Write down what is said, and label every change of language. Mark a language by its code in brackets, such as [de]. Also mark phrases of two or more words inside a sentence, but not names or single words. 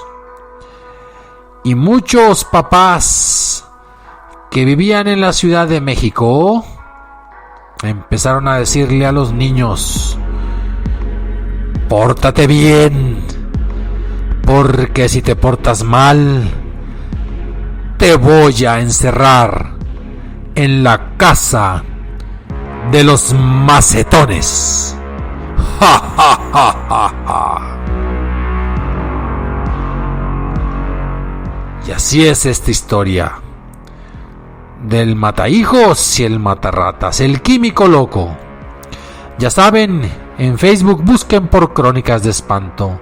[es] Y muchos papás que vivían en la Ciudad de México empezaron a decirle a los niños: pórtate bien, porque si te portas mal, te voy a encerrar en la casa de los macetones. ¡Ja, ja, ja, ja, ja! Y así es esta historia del matahijos y el matarratas, el químico loco. Ya saben, en Facebook busquen por Crónicas de Espanto.